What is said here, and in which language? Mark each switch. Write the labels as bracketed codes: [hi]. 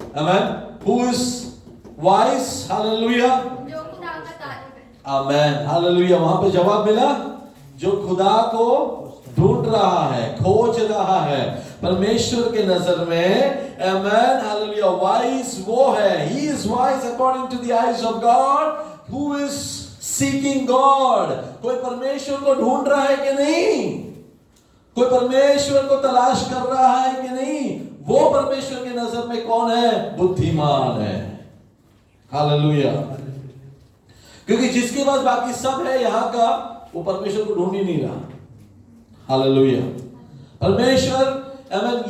[en] आमेन। Who is wise? हालेलुया, [hi] जो खुदा का तालिब है। आमेन, हालेलुया। वहां पे जवाब मिला, जो खुदा को ढूंढ रहा है, खोज रहा है। परमेश्वर के नजर में आमेन, हालेलुया, वाइज वो है। [en] He is wise according to the eyes of God who is seeking God। [hi] कोई परमेश्वर को ढूंढ रहा है कि नहीं? कोई परमेश्वर को तलाश कर रहा है कि नहीं? वो परमेश्वर के नजर में कौन है? बुद्धिमान है। हालेलुया, क्योंकि जिसके पास बाकी सब है यहाँ का, वो परमेश्वर को ढूंढ ही नहीं रहा। हालेलुया, परमेश्वर आमीन।